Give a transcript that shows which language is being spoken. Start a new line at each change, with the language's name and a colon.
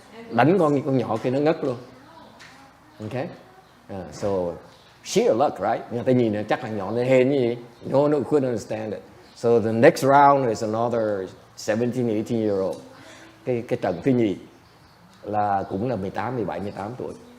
Vietnamese: Đánh con nhỏ kia nó ngất luôn. Okay.
English: So sheer luck, right?
Vietnamese: Người ta nhìn chắc là nhỏ lên hên như vậy.
English: No, couldn't understand it. So the next round is another 17, 18-year-old.
Vietnamese: Cái trận thứ nhì là cũng là 17, 18 tuổi.